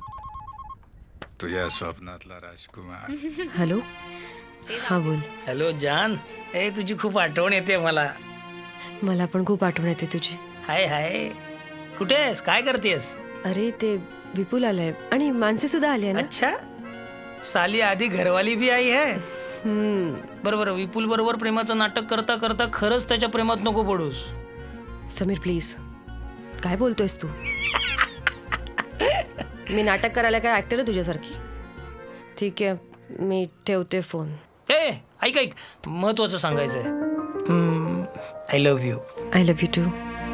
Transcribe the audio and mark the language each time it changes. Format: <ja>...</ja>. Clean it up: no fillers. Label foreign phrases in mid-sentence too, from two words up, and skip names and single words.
<mr>तुझ्या स्वप्नातला राजकुमार. हॅलो. हा बोल. हॅलो जान. तुझी खूप आठवण येते मला पण खूप आठवण येते तुझी. हाय कुठे आहेस? काय करतेस? अरे ते विपुल आलाय आणि मानसी सुद्धा आली आहे ना.</mr> <hi>अच्छा, साली आधी घरवाली भी आई है.</hi> <mr>बरोबर. विपुल बरोबर प्रेमाचं नाटक करता करता खरंच त्याच्या प्रेमात नको पडूस. समीर प्लीज, काय बोलतोयस तू? मी नाटक करायला काय ऍक्टर आहे तुझ्यासारखी? ठीक आहे, मी ठेवते फोन. ऐक महत्वाचं सांगायचंय.</mr> <en>I love you. I love you too.</en>